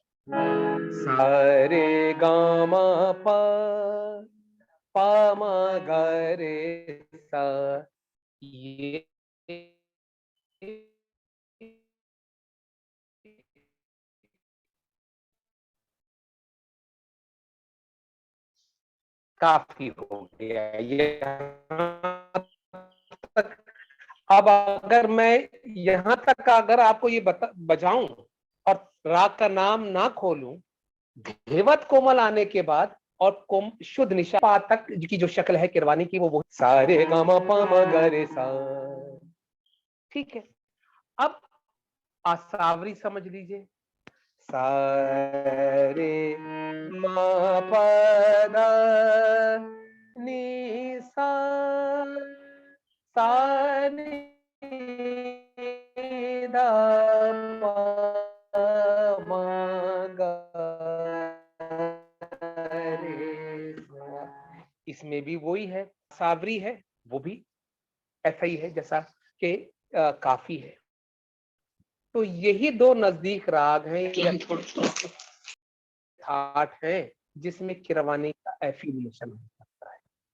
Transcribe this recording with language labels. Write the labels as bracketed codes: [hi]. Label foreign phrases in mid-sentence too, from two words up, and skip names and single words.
[hi] सारे गामा पा, पा मा गा रे सा, ये काफी हो गया ये तक। अब अगर मैं यहाँ तक अगर आपको ये बजाऊं और राग का नाम ना खोलूं, धेवत कोमल आने के बाद और शुद्ध निशा पा तक की जो शक्ल है किरवानी की, वो सारे ग म प म ग रे सा। ठीक है, अब आसावरी समझ लीजिए, सारे म प द नि सा, सा नि द प म ग रे सा। इसमें भी वही है, सावरी है, वो भी ऐसा ही है जैसा कि काफी है। तो यही दो नजदीक राग हैं या ठाठ है जिसमें किरवानी का एफिलिएशन हो सकता है।